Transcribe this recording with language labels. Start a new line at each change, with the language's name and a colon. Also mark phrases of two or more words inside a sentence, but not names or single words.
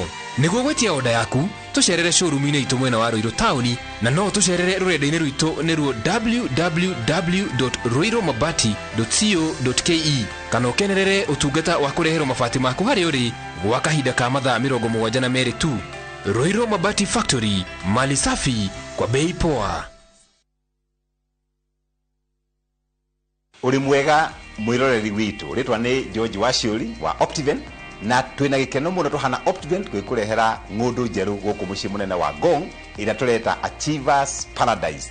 Kikuyu: Nĩguo gwetia oda yaku, tũcerere showroom-inĩ itũ mwena wa Roiro Town na no tũcerere rũrenda-inĩ rwitũ nĩruo www.roiromabati.co.ke kana ũkenerere ũtungata wa kũreherwo mabati maku harĩa ũrĩ gwa kahinda ka mathaa 72 tu. Roiro Mabati Factory,
Swahili: mali safi kwa bei poa.
Kikuyu: Uri mwega mwiroreri witu, ritwa ni George Waciuri wa Optiven na twina gikeno muno tuhana Optiven gwikurehera ng'undu njeru guku mucii munene wa Ngong ira tureta Achievers Paradise.